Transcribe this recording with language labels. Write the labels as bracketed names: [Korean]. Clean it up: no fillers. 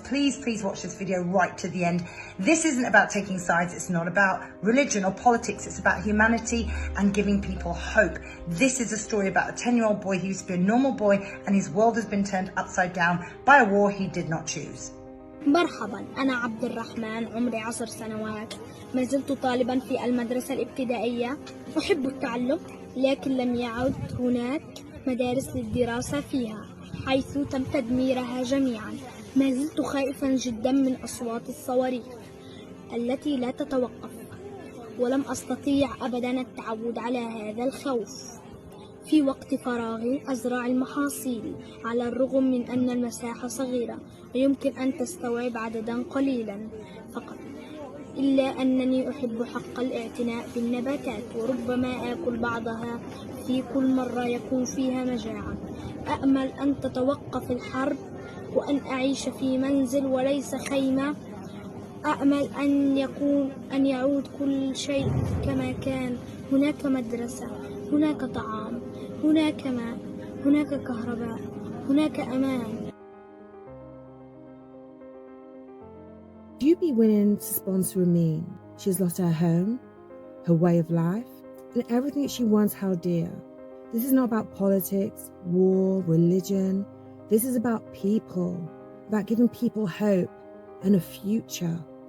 [English] Please watch this video right to the end. This isn't about taking sides. It's not about religion or politics. It's about humanity and giving people hope. This is a story about a 10-year-old boy who used to be a normal boy and his world has been turned upside down by a war he did not choose. [Arabic] مرحبا، أنا عبد الرحمن، عمري 10 سنوات، ما زلت طالبا في المدرسة الابتدائية، أحب التعلم، لكن لم يعد هناك مدارس للدراسة فيها، حيث تم تدميرها جميعا. ما زلت خائفا جدا من أصوات الصواريخ التي لا تتوقف، ولم أستطيع أبدا التعود على هذا الخوف. في وقت فراغي أزرع المحاصيل على الرغم من أن المساحة صغيرة ويمكن أن تستوعب عددا قليلا فقط، إلا أنني أحب حق الاعتناء بالنباتات وربما آكل بعضها في كل مرة يكون فيها مجاعة. أأمل أن تتوقف الحرب وأن أعيش في منزل وليس خيمة. أأمل أن يعود كل شيء كما كان. هناك مدرسة، هناك طعام، هناك ماء، هناك كهرباء، هناك أمان. [English] Would you be willing to sponsor Reine? She's lost her home, her way of life, and everything she once held dear. This is not about politics, war, religion. This is about people, about giving people hope and a future.